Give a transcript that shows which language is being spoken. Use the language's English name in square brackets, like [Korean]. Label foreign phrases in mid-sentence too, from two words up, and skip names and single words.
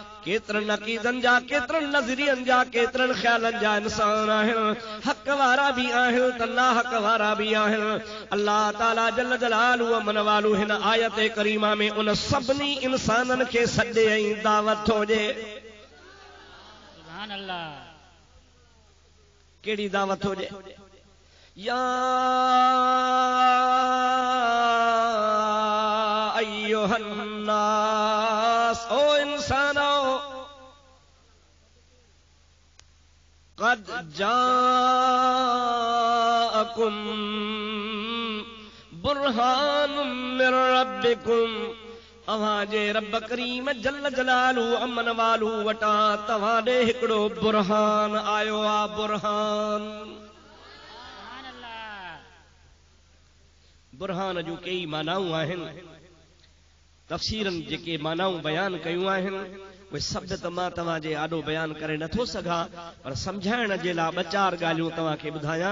[Sindhi] केतरन अकीदन जा, केतरन नज़रियन जा, केतरन ख्यालन जा इंसान आहिनि। हक वारा भी आहिनि त ना हक वारा भी आहिनि। अल्लाह ताला [Arabic] جل جلاله [Sindhi] अमन वालू हिन आयत करीमा में उन सभिनी इंसानन खे सॾे ऐं दावत हुजे। [Arabic] سبحان الله. [Sindhi] कहिड़ी दावत हुजे? [Arabic] يا أيها الناس, [Sindhi] ओ इंसानो, [Arabic] قد جاءكم برهان من ربكم, [Sindhi] अवाजे रब करीम [Arabic] جل جلاله [Sindhi] अमन वालू वटा तव्हां ॾे हिकिड़ो बुरहान आयो आ। बुरहान, बुरहान जूं कई मानाऊं आहिनि। तफ़सीरनि जेके मानाऊं बयान कयूं आहिनि उहे सभु त मां तव्हांजे आॾो बयान करे नथो सघां, पर सम्झाइण जे लाइ ॿ चार ॻाल्हियूं तव्हांखे ॿुधायां।